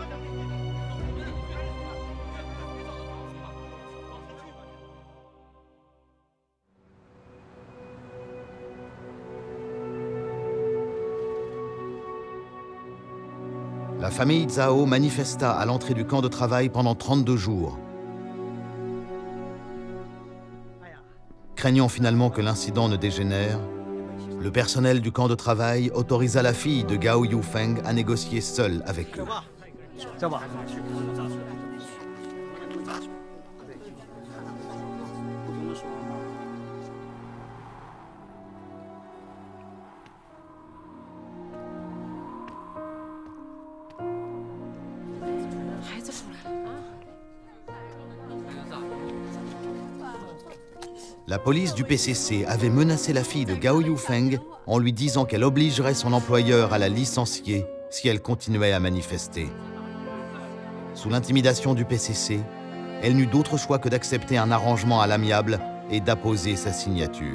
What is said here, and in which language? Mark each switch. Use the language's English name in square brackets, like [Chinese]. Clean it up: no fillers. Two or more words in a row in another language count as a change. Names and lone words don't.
[French] La famille Zhao manifesta à l'entrée du camp de travail pendant 32 jours. craignant finalement que l'incident ne dégénère, le personnel du camp de travail autorisa la fille de Gao Yufeng à négocier seule avec eux. [Chinese] 这吧。孩子出来了啊！ [French] La police du PCC avait menacé la fille de Gao Yufeng en lui disant qu'elle obligerait son employeur à la licencier si elle continuait à manifester. Sous l'intimidation du PCC, elle n'eut d'autre choix que d'accepter un arrangement à l'amiable et d'apposer sa signature.